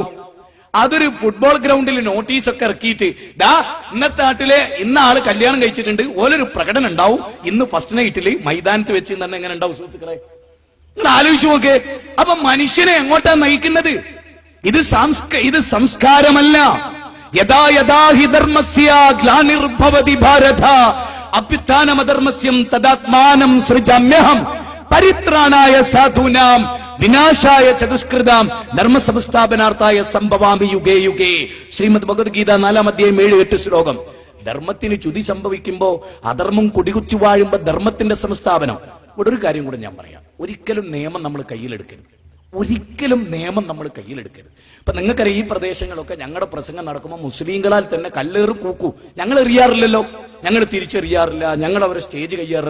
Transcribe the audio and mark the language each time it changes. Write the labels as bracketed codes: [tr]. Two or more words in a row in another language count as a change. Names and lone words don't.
[ml] അതൊരു [en] football groundil [ml] നോട്ടീസൊക്കെ ഇറക്കിയിട്ട് ദാ ഇന്നത്തെ നാട്ടിലെ ഇന്ന ആള് കല്യാണം കഴിച്ചിട്ടുണ്ട്, ഓലൊരു പ്രകടനം ഉണ്ടാവും ഇന്ന് [en] first nightil [ml] മൈതാനത്ത് വെച്ച് തന്നെ എങ്ങനെ ഉണ്ടാവും സുഹൃത്തുക്കളെ? നിങ്ങൾ ആലോചിച്ചു നോക്കേ. അപ്പൊ മനുഷ്യനെ എങ്ങോട്ടാ നയിക്കുന്നത്? ഇത് സംസ്കാരമല്ല. [sa] യഥാ യഥാ ഹി ധർമ്മസ്യ ഗ്ലാനിർഭവതി ഭാരത അഭ്യുത്ഥാനമധർമ്മസ്യം തദാത്മാനം സൃജാമ്യഹം പരിത്രാണായ സാധൂനാം വിനാശായ ചതുഷ്കൃതാം ധർമ്മസംസ്ഥാപനാർത്ഥായ സംഭവാമി യുഗേ യുഗേ. [ml] ശ്രീമദ് ഭഗവത്ഗീത 4-ാം അധ്യായം 7-8 ശ്ലോകം. ധർമ്മത്തിന് ചുതി സംഭവിക്കുമ്പോ, അധർമ്മം കുടികുത്തി വാഴുമ്പോ ധർമ്മത്തിന്റെ സംസ്ഥാപനം. ഇവിടെ ഒരു കാര്യം കൂടെ ഞാൻ പറയാം. ഒരിക്കലും നിയമം നമ്മൾ കയ്യിലെടുക്കരുത്. ഒരിക്കലും നിയമം നമ്മൾ കയ്യിലെടുക്കരുത്. ഇപ്പൊ നിങ്ങൾക്കറിയാം, ഈ പ്രദേശങ്ങളൊക്കെ ഞങ്ങളുടെ പ്രസംഗം നടക്കുമ്പോൾ മുസ്ലിങ്ങളാൽ തന്നെ കല്ലേറും കൂക്കൂ ഞങ്ങൾ എറിയാറില്ലല്ലോ, ഞങ്ങൾ തിരിച്ചെറിയാറില്ല, ഞങ്ങൾ അവരെ സ്റ്റേജ് കയ്യാറില്ല.